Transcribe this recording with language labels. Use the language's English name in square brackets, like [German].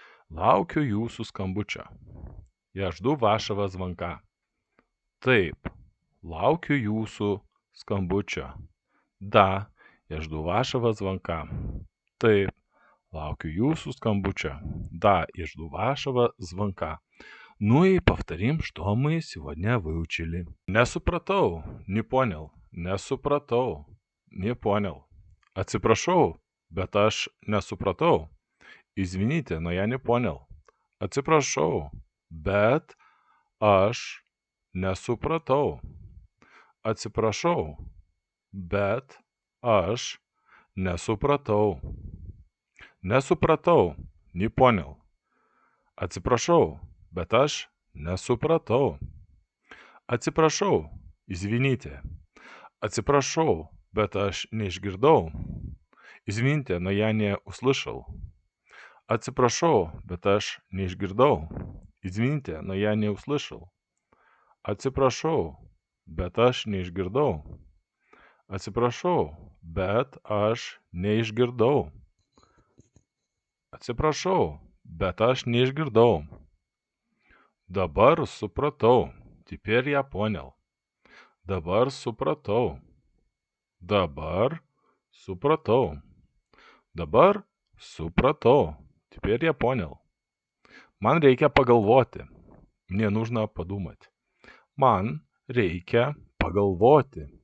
[Lithuanian] Laukiu jūsų skambučio. [Russian] Я жду вашего звонка. [Lithuanian] Taip. Laukiu jūsų skambučio. Да. [Russian] Я жду вашего звонка. Taip. [Lithuanian] Laukiu jūsų skambučio. [Russian] Да. Я жду вашего звонка. Ну и повторим, что мы сегодня выучили. [Lithuanian] Не supratau. [Russian] Не понял. [Lithuanian] Не supratau. [Russian] Не понял. [Lithuanian] Atsiprašau, bet aš nesupratau. [Russian] Извините, но я не понял. [Lithuanian] Atsiprašau, bet aš nesupratau. Atsiprašau, bet aš nesupratau. Nesupratau, [Russian] не понял. [Lithuanian] Atsiprašau, bet aš nesupratau. Atsiprašau, [Russian] извините. [Lithuanian] Atsiprašau, bet aš neišgirdau. [Russian] Извините, но я не услышал. [Lithuanian] Atsiprašau, bet aš neišgirdau. [Russian] Извините, но я не услышал. [Lithuanian] Atsiprašau, bet aš neišgirdau. Atsiprašau, bet aš neišgirdau. Atsiprašau, bet aš neišgirdau. Dabar supratau. [Russian] Теперь я понял. [Lithuanian] Dabar supratau. Dabar supратau. Dabar supратau. [Russian] Теперь я понял. [Lithuanian] Man reikia pagalvoti. [Russian] Мне нужно подумать. [Lithuanian] Man reikia pagalvoti.